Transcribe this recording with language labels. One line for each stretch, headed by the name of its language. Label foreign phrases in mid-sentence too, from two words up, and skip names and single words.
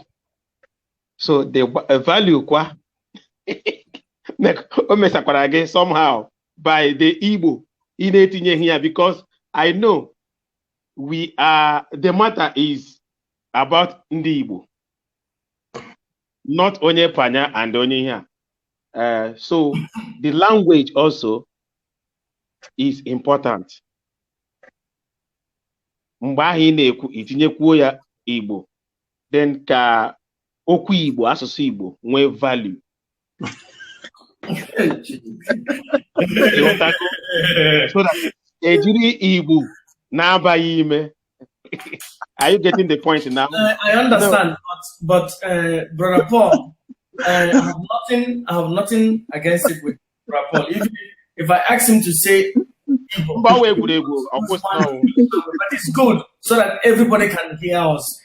English: So the value somehow by the Igbo in here, because I know the matter is about Ndi Igbo, not Onye Panya and Onye here. So the language also is important.
Igbo: Mgbe ahụ ị na-ekwu itinyekwuo ya Igbo, then ka okwu Igbo, asụsụ Igbo nwee value.
English: So that
Igbo: ejiri Igbo na-abaghị ime.
English: Are you getting the point now? I understand, but Brother Paul, I have nothing against it with Brother Paul. If I ask him to say Igbo, but it's good so that everybody can hear us.